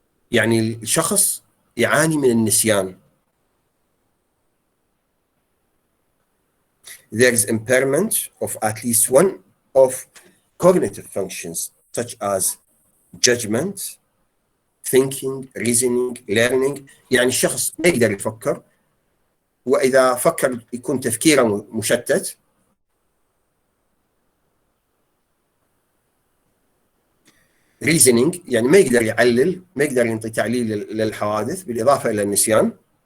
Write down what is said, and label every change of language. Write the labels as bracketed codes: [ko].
[ar] يعني الشخص يعاني من النسيان. [en] there is impairment of at least one of cognitive functions such as judgment, thinking, reasoning, learning. [ar] يعني الشخص ما يقدر يفكر، وإذا فكر يكون تفكيره مشتت. reasoning يعني ما يقدر يعلل، ما يقدر ينطي تعليل للحوادث، بالإضافة إلى النسيان.